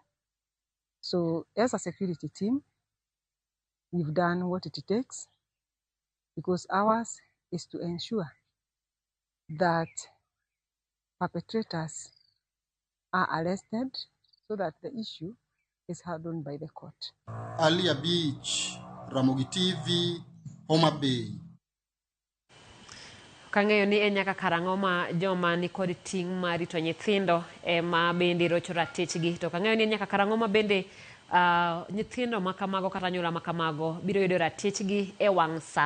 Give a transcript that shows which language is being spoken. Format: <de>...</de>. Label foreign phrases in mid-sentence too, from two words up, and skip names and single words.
<en>So as a security team, we've done what it takes because ours is to ensure that perpetrators are arrested so that the issue is handled by the court. Alia Beach, Ramogi TV, Homa Bay.</en> <luo>Kang'eyo ni en nyaka karang'o ma joma ni kod ting' mar rito nyithindo ma bende rocho ratechgi, to kang'eyo ni en nyaka karang'o ma bende nyithindo ma kamago kata anyuola ma kamago biro yudo ratechgi e wang' sa.</luo>